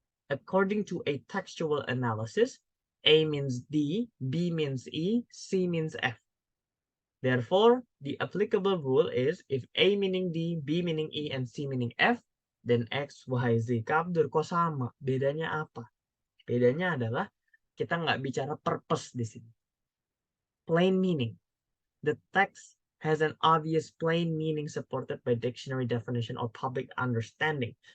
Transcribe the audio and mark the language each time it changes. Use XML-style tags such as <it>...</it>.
<en>According to a textual analysis, A means D, B means E, C means F. Therefore, the applicable rule is if A meaning D, B meaning E, and C meaning F, then X, Y, Z.</en> <id>Kabdur, kok sama? Bedanya apa? Bedanya adalah kita nggak bicara purpose di sini.</id> <en>Plain meaning. The text has an obvious plain meaning supported by dictionary definition or public understanding.</en>